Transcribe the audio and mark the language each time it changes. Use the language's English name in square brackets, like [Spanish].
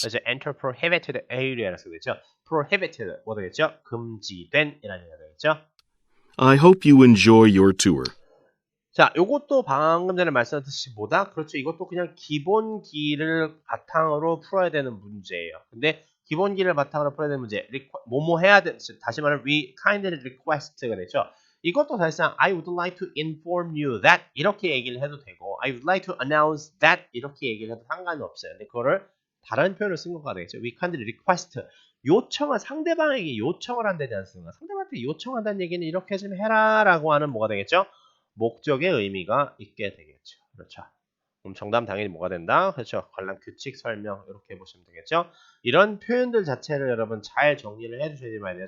[Korean] 그래서 [English] enter prohibited area [Korean] 라고 쓰겠죠. prohibited 뭐 되겠죠? 금지된 이라는 얘기가 되겠죠. [English] I hope you enjoy your tour. [Korean] 자, 요것도 방금 전에 말씀드렸듯이 뭐다? 그렇죠. 이것도 그냥 기본기를 바탕으로 풀어야 되는 문제예요. 근데 기본기를 바탕으로 풀어야 되는 문제, 뭐뭐 해야 돼, 다시 말하면 [English] we kindly request [Korean] 가 되죠. 이것도 사실상 [English] I would like to inform you that [Korean] 이렇게 얘기를 해도 되고 [English] I would like to announce that [Korean] 이렇게 얘기를 해도 상관이 없어요. 근데 그거를 다른 표현을 쓴 것가 되겠죠. [English] We kindly request. [Korean] 요청은 상대방에게 요청을 한다지 않습니까? 상대방한테 요청한다는 얘기는 이렇게 좀 해라 라고 하는 뭐가 되겠죠? 목적의 의미가 있게 되겠죠. 그렇죠. 그럼 정답 당연히 뭐가 된다? 그렇죠. 관람 규칙 설명 이렇게 보시면 되겠죠. 이런 표현들 자체를 여러분 잘 정리를 해주셔야지만 돼요.